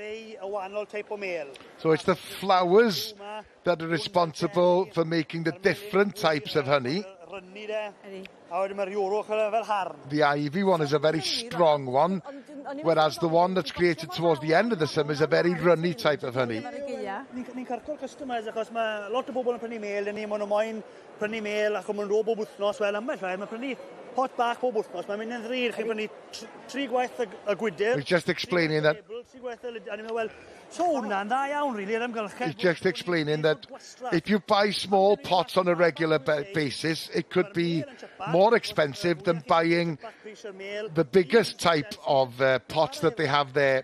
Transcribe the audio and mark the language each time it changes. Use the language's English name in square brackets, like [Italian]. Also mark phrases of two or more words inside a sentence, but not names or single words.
[English] So it's the flowers that are responsible for making the different types of honey. The Ivy one is a very strong one, whereas the one that's created towards the end of the summer is a very runny type of honey. [Welsh] Ni'n carco'r customers achos mae lot o bobl yn prynu mel yn ni, maen nhw moyn prynu mel ac maen nhw bob wythnos, wel ambell rhaid, mae'n prynu pot bach bob wythnos, mae'n mynd yn ddrud, chi'n prynu 3 gwaith y gwydr. [English] He's just explaining that. He's just explaining that if you buy small pots on a regular basis, it could be more expensive than buying the biggest type of pots that they have there.